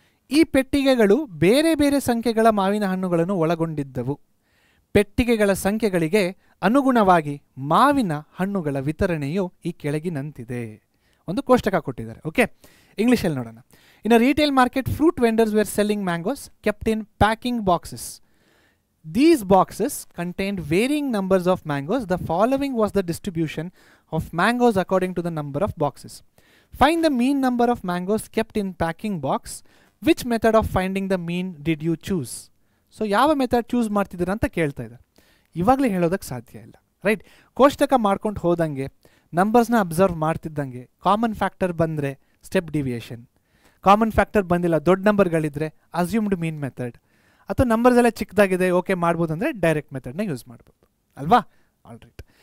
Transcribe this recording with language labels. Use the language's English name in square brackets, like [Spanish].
[Kannada] ಈ ಪೆಟ್ಟಿಗೆಗಳು ಬೇರೆ ಬೇರೆ ಸಂಖ್ಯೆಗಳ ಮಾವಿನ ಹಣ್ಣುಗಳನ್ನು ಒಳಗೊಂಡಿದ್ದವು. ಪೆಟ್ಟಿಗೆಗಳ ಸಂಖ್ಯೆಗಳಿಗೆ ಅನುಗುಣವಾಗಿ ಮಾವಿನ ಹಣ್ಣುಗಳ ವಿತರಣೆಯು ಈ ಕೆಳಗಿನಂತಿದೆ. ಒಂದು ಕೋಷ್ಟಕ ಕೊಟ್ಟಿದ್ದಾರೆ. ಓಕೆ, ಇಂಗ್ಲೀಷಲ್ಲಿ ನೋಡೋಣ. [English] In a retail market, fruit vendors were selling mangoes kept in packing boxes. These boxes contained varying numbers of mangoes. The following was the distribution of mangoes according to the number of boxes. Find the mean number of mangoes kept in packing box. Which method of finding the mean did you choose? [Kannada] So ಯಾವ method choose ಮಾಡ್ತಿದ್ದೀರಾ ಅಂತ ಕೇಳ್ತಾ ಇದ್ದಾರೆ. ಇವಾಗಲೇ ಹೇಳೋದಕ್ಕೆ ಸಾಧ್ಯ ಇಲ್ಲ, right. ಕೋಷ್ಟಕ ಮಾಡ್ಕೊಂಡು ಹೋದಂಗೆ, ನಂಬರ್ಸ್ನ ಅಬ್ಸರ್ವ್ ಮಾಡ್ತಿದ್ದಂಗೆ, ಕಾಮನ್ ಫ್ಯಾಕ್ಟರ್ ಬಂದರೆ ಸ್ಟೆಪ್ ಡಿವಿಯೇಷನ್, ಕಾಮನ್ ಫ್ಯಾಕ್ಟರ್ ಬಂದಿಲ್ಲ, ದೊಡ್ಡ ನಂಬರ್ಗಳಿದ್ರೆ ಅಸ್ಯೂಮ್ಡ್ ಮೀನ್ ಮೆಥಡ್, ಅಥವಾ ನಂಬರ್ಸ್ ಎಲ್ಲ ಚಿಕ್ಕದಾಗಿದೆ ಓಕೆ ಮಾಡ್ಬೋದು ಅಂದರೆ ಡೈರೆಕ್ಟ್ ಮೆಥಡ್ನ ಯೂಸ್ ಮಾಡ್ಬೋದು ಅಲ್ವಾ. All right.